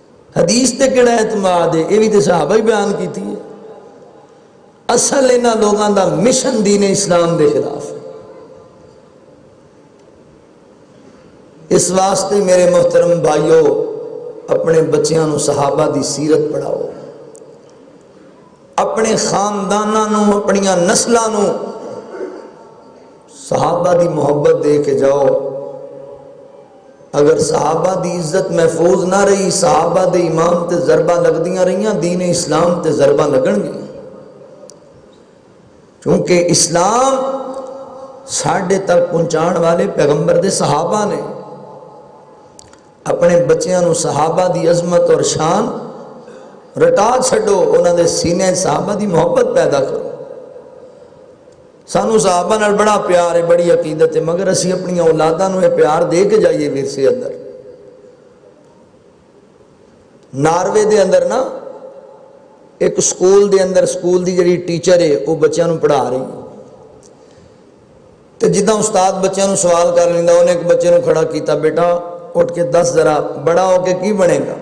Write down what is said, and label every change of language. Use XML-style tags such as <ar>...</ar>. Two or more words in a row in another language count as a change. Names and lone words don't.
<pa>حدیث تے کہڑا اعتماد ہے؟ یہ بھی تو صحابہ ہی بیان کیتی ہے۔ اصل انہاں لوگاں دا مشن دین اسلام دے خلاف ہے۔ اس واسطے میرے محترم بھائیو، اپنے بچیاں نو صحابہ دی سیرت پڑھاؤ، اپنے خانداناں نو، اپنیاں نسلاں نو صحابہ دی محبت دے کے جاؤ۔ اگر صحابہ دی عزت محفوظ نہ رہی، صحابہ دے ایمان تے ضربہ لگدیاں رہیاں، دین اسلام تے ضربہ لگن گی، کیونکہ اسلام ساڈے تک پہنچان والے پیغمبر دے صحابہ نے۔ اپنے بچیاں نو صحابہ دی عظمت اور شان رٹا چھڈو، انہاں دے سینے صحابہ دی محبت پیدا کرو۔ سانو صحابہ نال بڑا پیار ہے، بڑی عقیدت ہے، مگر اسی اپنی اولاداں نو یہ پیار دے کے جائیے ورثے اندر۔ ناروے دے اندر نا ایک سکول دے اندر، سکول دی جڑی ٹیچر ہے وہ بچیاں نو پڑھا رہی ہے، تے جداں استاد بچیاں نو سوال کر لیندا، انہیں ایک بچے نو کھڑا کیتا، بیٹا اٹھ کے دس ذرا بڑا ہو کے کی بنے گا؟</pa>